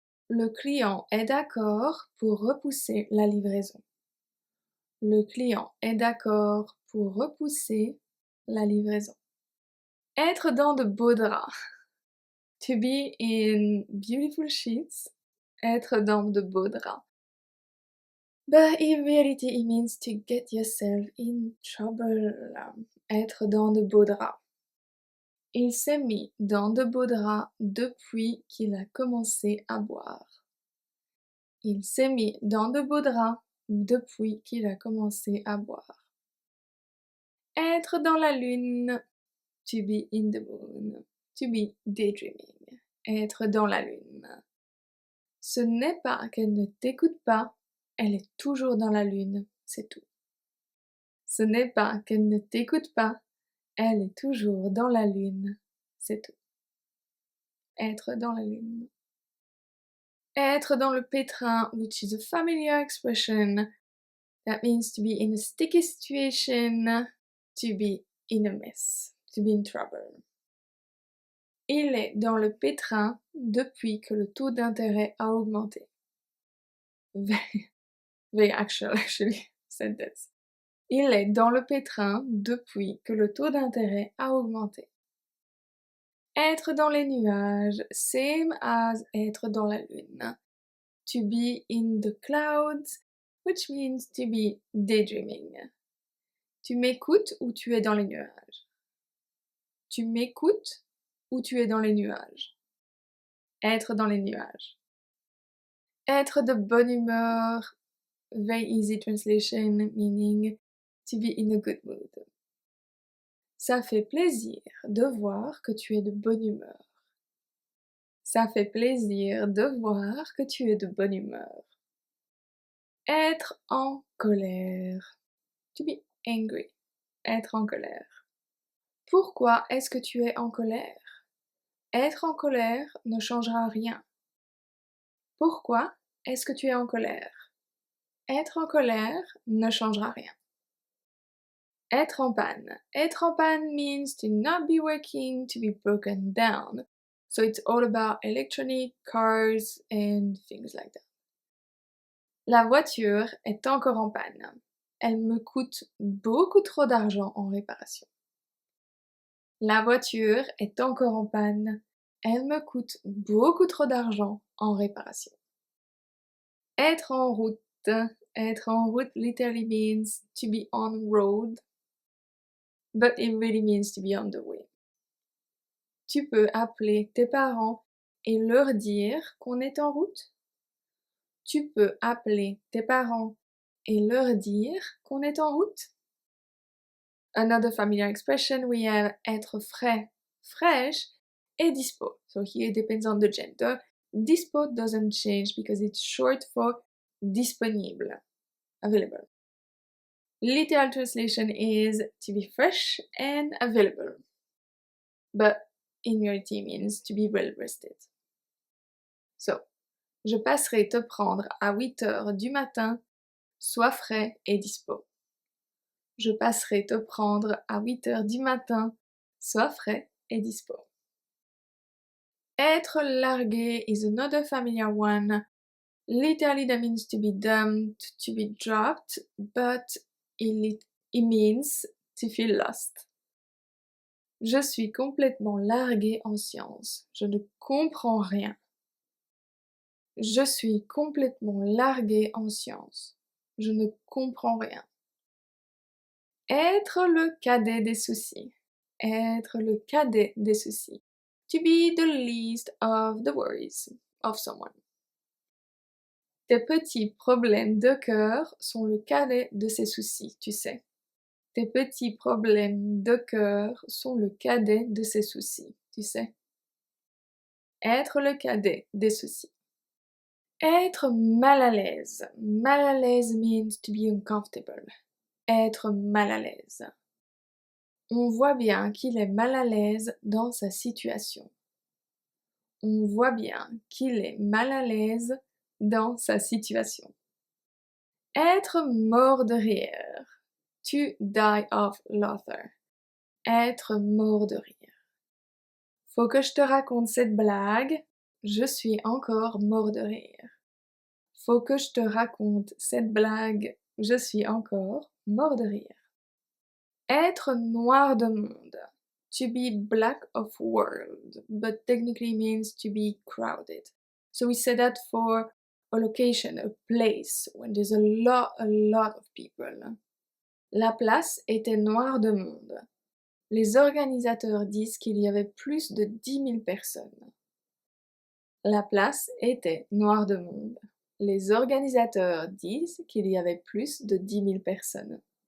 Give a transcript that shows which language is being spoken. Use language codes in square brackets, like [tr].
[fr] Le client est d'accord pour repousser la livraison. Le client est d'accord pour repousser la livraison. Être dans de beaux draps. [en] To be in beautiful sheets. [fr] Être dans de beaux draps. [en] But in reality, it means to get yourself in trouble. [fr] Être dans de beaux draps. Il s'est mis dans de beaux draps depuis qu'il a commencé à boire. Il s'est mis dans de beaux draps depuis qu'il a commencé à boire. Être dans la lune. [en] To be in the moon. To be daydreaming. [fr] Être dans la lune. Ce n'est pas qu'elle ne t'écoute pas, elle est toujours dans la lune, c'est tout. Ce n'est pas qu'elle ne t'écoute pas, elle est toujours dans la lune, c'est tout. Être dans la lune. Être dans le pétrin, [en] which is a familiar expression. That means to be in a sticky situation, to be in a mess, to be in trouble. [fr] Il est dans le pétrin depuis que le taux d'intérêt a augmenté. [en] Very actually, sentence. [fr] Il est dans le pétrin depuis que le taux d'intérêt a augmenté. Être dans les nuages, [en] same as [fr] être dans la lune. [en] To be in the clouds, which means to be daydreaming. [fr] Tu m'écoutes ou tu es dans les nuages? Tu m'écoutes ou tu es dans les nuages? Être dans les nuages. Être de bonne humeur, [en] very easy translation, meaning to be in a good mood. [fr] Ça fait plaisir de voir que tu es de bonne humeur. Ça fait plaisir de voir que tu es de bonne humeur. Être en colère. [en] To be angry. [fr] Être en colère. Pourquoi est-ce que tu es en colère? Être en colère ne changera rien. Pourquoi est-ce que tu es en colère? Être en colère ne changera rien. Être en panne. Être en panne [en] means to not be working, to be broken down. So it's all about electronic, cars, and things like that. [fr] La voiture est encore en panne. Elle me coûte beaucoup trop d'argent en réparation. La voiture est encore en panne. Elle me coûte beaucoup trop d'argent en réparation. Être en route. Être en route [en] literally means to be on road, but it really means to be on the way. [fr] Tu peux appeler tes parents et leur dire qu'on est en route? Tu peux appeler tes parents et leur dire qu'on est en route? [en] Another familiar expression we have [fr] être frais, fraîche et dispo. [en] So here it depends on the gender. Dispo doesn't change because it's short for disponible, available. Literal translation is to be fresh and available, but in reality means to be well rested. [fr] So, je passerai te prendre à 8 heures du matin, sois frais et dispo. Je passerai te prendre à 8 heures du matin, sois frais et dispo. Être largué [en] is another familiar one. Literally that means to be dumped, to be dropped, but it means to feel lost. [fr] Je suis complètement largué en sciences. Je ne comprends rien. Je suis complètement largué en sciences. Je ne comprends rien. Être le cadet des soucis. Être le cadet des soucis. [en] To be the least of the worries of someone. [fr] Tes petits problèmes de cœur sont le cadet de ses soucis, tu sais. Tes petits problèmes de cœur sont le cadet de ses soucis, tu sais. Être le cadet des soucis. Être mal à l'aise. Mal à l'aise [en] means to be uncomfortable. [fr] Être mal à l'aise. On voit bien qu'il est mal à l'aise dans sa situation. On voit bien qu'il est mal à l'aise dans sa situation. Être mort de rire. [en] To die of laughter. [fr] Être mort de rire. Faut que je te raconte cette blague. Je suis encore mort de rire. Faut que je te raconte cette blague. Je suis encore mort de rire. Être noir de monde. [en] To be black of world, but technically means to be crowded. So we say that for a location, a place, when there's a lot of people. [fr] La place était noire de monde. Les organisateurs disent qu'il y avait plus de 10 000 personnes. La place était noire de monde. Les organisateurs disent qu'il y avait plus de 10 000 personnes.